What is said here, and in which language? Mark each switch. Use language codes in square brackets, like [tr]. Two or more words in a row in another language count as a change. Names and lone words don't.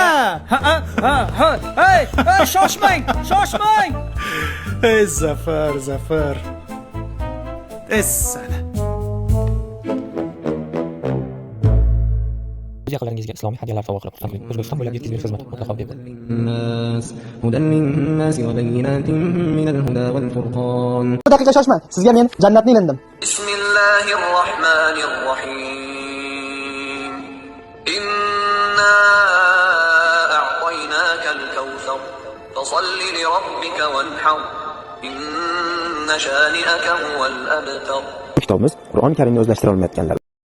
[uz] Hey, shoshmang, shoshmang. Ey Zafar, Zafar. Essana. O'z yaqinlaringizga islomiy hadyalar sovg'a qilib xursand qiling. O'zbekiston bo'ylab yetkazib xizmat mutlaqo bepul. [ar] الناس هدى للناس وبينات من الهدى والفرقان. [uz] Bir daqiqa shoshma. Sizga men jannatni ilindim. [ar] بسم الله الرحمن الرحيم إنا أعطيناك الكوثر فصل لربك وانحر إن شانئك هو الأبتر. [uz] Kitobimiz Qur'oni Karimni o'zlashtira olmayotganlar